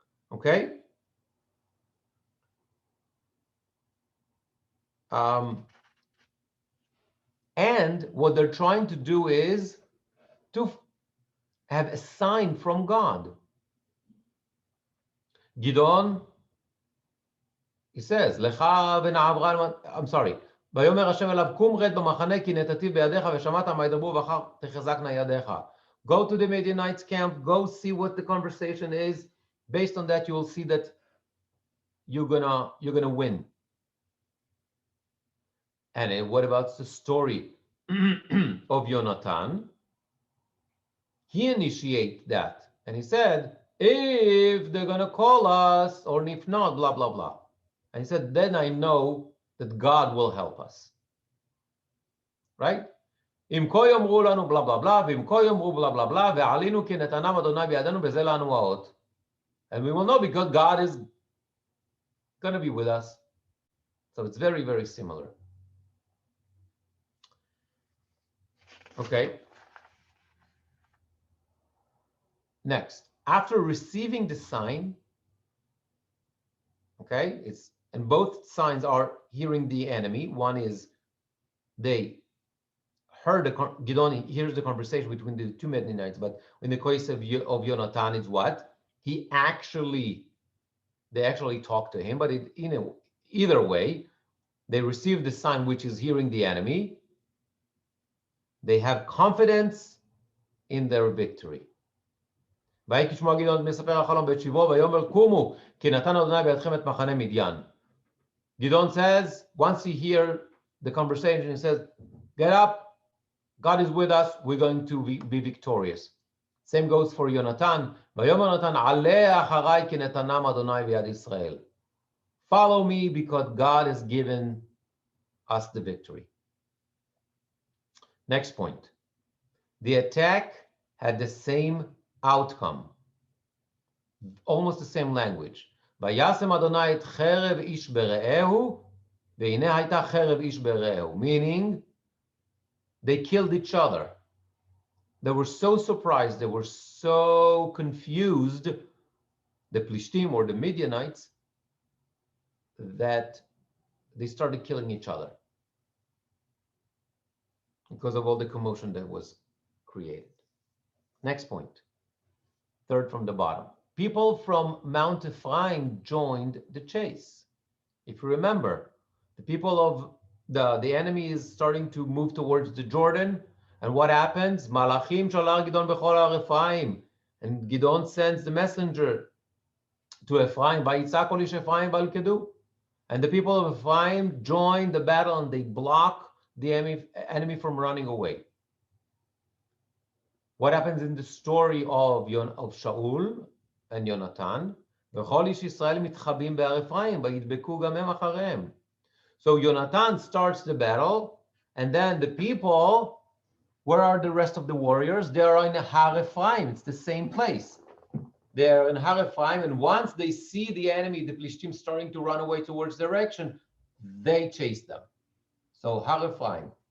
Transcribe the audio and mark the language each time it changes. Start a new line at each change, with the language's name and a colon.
English: Okay? And what they're trying to do is to have a sign from God. Gidon, he says,
Hebrew: Lecha v'na'avra,
English: I'm sorry,
Hebrew: ויאמר השם אליו, קום רד במחנה, כי נתתי בידיך, ושמעת מה ידברו, ואחר תחזקנה ידיך.
English: Go to the Midianites camp, go see what the conversation is. Based on that, you will see that you're gonna win. And what about the story of Yonatan? He initiated that, and he said, if they're gonna call us, or if not, blah blah blah. And he said, then I know that God will help us. Right?
Hebrew: אם כה יאמרו לנו
English: blah blah blah,
Hebrew: ואם כה יאמרו blah blah blah, ועלינו כי נתנם אדוני בידינו, בזה לנו האות.
English: And we will know because God is going to be with us. So it's very, very similar. Okay. Next, after receiving the sign, okay, and both signs are hearing the enemy. One is they heard Gidon hears the conversation between the two Midianites, but in the case of Yonatan, it's what? They actually talk to him, but either way, they receive the sign, which is hearing the enemy. They have confidence in their victory. Gidon says, once he hears the conversation, he says, get up, God is with us, we're going to be victorious. Same goes for Yonatan.
Hebrew: ויאמר יונתן, עלה אחריי כי נתנם אדוני ביד ישראל.
English: Follow me because God has given us the victory. Next point. The attack had the same outcome, almost the same language.
Hebrew: וישם אדוני את חרב איש ברעהו, והנה הייתה חרב איש ברעהו,
English: meaning they killed each other. They were so surprised, they were so confused, the Plishtim or the Midianites, that they started killing each other because of all the commotion that was created. Next point, third from the bottom. People from Mount Ephraim joined the chase. If you remember, the people of the enemy is starting to move towards the Jordan, and what happens?
Hebrew: Malachim shalar Gidon bechol har Ephraim,
English: and Gidon sends the messenger to Ephraim,
Hebrew: Vayitzak kol ish Ephraim balkedu,
English: and the people of Ephraim join the battle and they block the enemy from running away. What happens in the story of Shaul and Yonatan?
Hebrew: וכל איש ישראל מתחבאים בהר אפרים, וידבקו גם הם אחריהם.
English: So Yonatan starts the battle, and then the people, where are the rest of the warriors? They are in Har Ephraim. It's the same place. They're in Har Ephraim, and once they see the enemy, the Plishtim, starting to run away towards direction, they chase them. So Har Ephraim.